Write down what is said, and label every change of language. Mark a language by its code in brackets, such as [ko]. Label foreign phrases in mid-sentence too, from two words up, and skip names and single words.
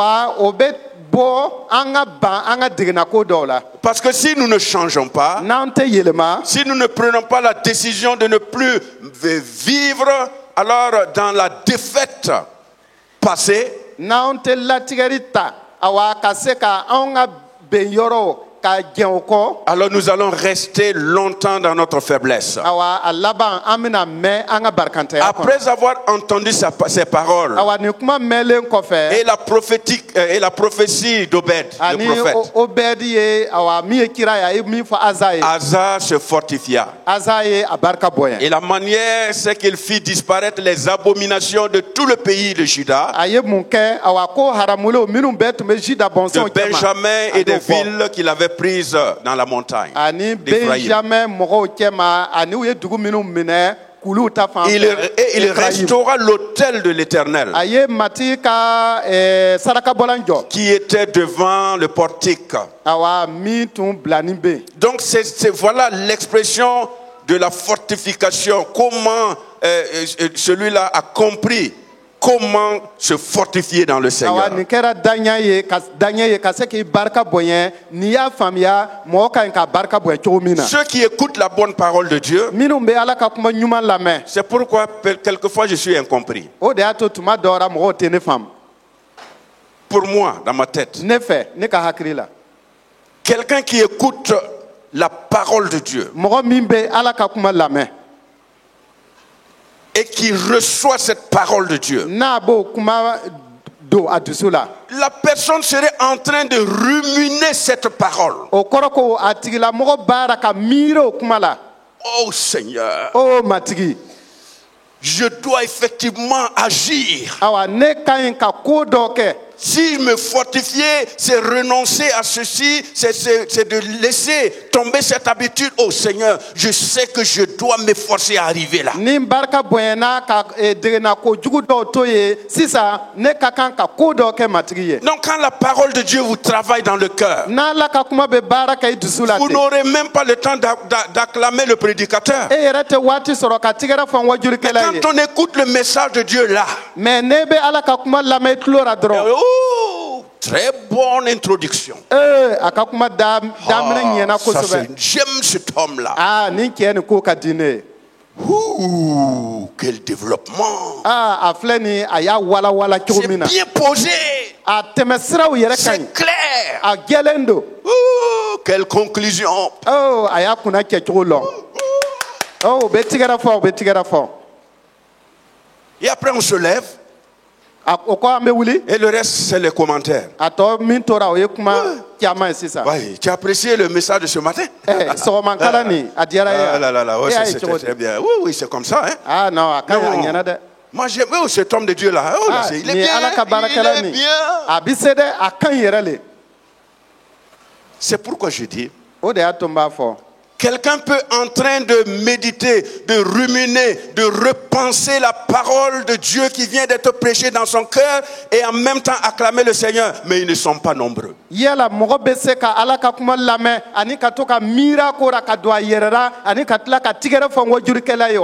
[fr] Parce que si nous ne changeons pas, si nous ne prenons pas la décision de ne plus vivre alors dans la défaite passée, [bm] awa ka se ka an ka ben yɔrɔ ka jɛn o kɔ. [fr] alors nous allons rester longtemps dans notre faiblesse. [bm] Awa a laban an bɛna mɛn an ka barikantanya kɔnɔ. [fr] Après avoir entendu ces paroles [bm] Awa nin kuma mɛnlen kɔfɛ. [fr] et la prophétie d'Obed, [bm] Ani [fr] le prophète, [bm] Obedi ye awa min ye kira ye a ye min fɔ Aza ye. [fr] Asa se fortifia. [bm] Aza ye a barika bonya. [fr] Et la manière, c'est qu'il fit disparaître les abominations de tout le pays de Juda, [bm] A ye mun kɛ awa ko haramulew minnu bɛɛ tun bɛ Juda [fr] de [bm] bɔnsɔnw cɛma. Benjamin a [fr] et des [bm] y'o bɔ. [fr] villes qu'il avait prises dans la montagne [bm] Ani [fr] d'Éphraïm. [bm] Benjamin mɔgɔw cɛma ani u ye dugu minnu minɛ k'olu ta fan [fr] Et il restaura l'autel de l'Éternel [bm] a ye mati ka sarakabɔlan jɔ [fr] qui était devant le portique. [bm] awa min tun bilanin bɛ yen. [fr] Donc voilà l'expression de la fortification. Comment celui-là a compris comment se fortifier dans le Seigneur. [bm] Awa nin kɛra daɲɛ ye ka se k'i barika bonya n'i y'a faamuya mɔgɔ ka ɲi ka barika bonya cogo min na. [fr] Ceux qui écoutent la bonne parole de Dieu, [bm] minnu bɛ Ala ka kuma ɲuman lamɛn [fr] c'est pourquoi quelquefois je suis incompris. [bm] o de y'a to tuma dɔw la mɔgɔw tɛ ne faamu. [fr] Pour moi, dans ma tête, [bm] ne fɛ ne ka hakili la [fr] quelqu'un qui écoute la parole de Dieu [bm] mɔgɔ min bɛ Ala ka kuma lamɛn [fr] et qui reçoit cette parole de Dieu, [bm] n'a b'o kuma don a dusu la [fr] la personne serait en train de ruminer cette parole. [bm] o kɔrɔ ko a tigilamɔgɔ baara ka miiri o kuma la. [fr] Oh Seigneur, [bm] o matigi [fr] je dois effectivement agir. [bm] awa ne ka ɲi ka ko dɔ kɛ. [fr] Si me fortifier, c'est renoncer à ceci, c'est de laisser tomber cette habitude. Oh Seigneur, je sais que je dois m'efforcer à arriver là. [bm] Ni barika bonyana ka degena ko jugu dɔw to ye sisan ne ka kan ka ko dɔ kɛ matigi ye. [fr] Donc quand la parole de Dieu vous travaille dans le cœur, [bm] N'Ala ka kuma bɛ baara kɛ i dusu la [fr] vous [bm] ten. [fr] n'aurez même pas le temps d'acclamer le prédicateur. [bm] E yɛrɛ tɛ waati sɔrɔ ka tigɛrɛ fɔ n wajurukɛla ye. [fr] Quand on écoute le message de Dieu là, [bm] Mais ne bɛ Ala ka kuma lamɛn i tulo la dɔrɔn. [fr] oh, très bonne introduction. [bm] A ka kuma daminɛ ɲɛna [fr] Ça, [bm] kosɛbɛ. [fr] j'aime cet homme-là. [bm] Nin cɛ nin ko ka di ne ye. [fr] Ouh, quel développement. [bm] A filɛ nin a y'a walawala cogo [fr] C'est [bm] min na. [fr] bien posé. [bm] A tɛmɛsiraw yɛrɛ ka ɲi. [fr] C'est clair. [bm] A jɛlen don. [fr] Ouh, quelle conclusion. [bm] A y'a kunna kɛ cogo lɔn. O bɛ tigɛrɛ fɔ o bɛ tigɛrɛ fɔ. [fr] Et après on se lève. [bm] O kɔ an bɛ wuli. [fr] Et le reste, c'est les commentaires. [bm] A tɔ min tora o ye kuma caman ye sisan. [fr] Oui, tu as apprécié le message de ce matin? [bm] Sɔgɔmakala nin a diyara e Ah ye. [fr] là là là, ouais, [bm] E y'a ye [fr] c'était [bm] cogo [fr] très [bm] di? [fr] bien. Oui, oui, c'est comme ça. Hein? Non, [bm] a ka ɲi a [fr] Non. [bm] ɲɛna dɛ. [fr] Moi, j'aime cet homme de Dieu là. Oh, là, il est [bm] Nin [fr] bien. [bm] Ala ka [fr] Il [bm] baarakɛla [fr] est [bm] nin [fr] bien. [bm] a bi se dɛ a ka ɲi yɛrɛ le. [fr] C'est pourquoi je dis, [bm] O de y'a to n b'a fɔ. [fr] quelqu'un peut en train de méditer, de ruminer, de repenser la parole de Dieu qui vient d'être prêchée dans son cœur et en même temps acclamer le Seigneur, mais ils ne sont pas nombreux. [bm] Yala mɔgɔ bɛ se ka Ala ka kuma lamɛn ani ka to ka miira ko ra ka don a yɛrɛ la ani ka tila ka tigɛrɛ fɔ n wajurukɛla ye wa.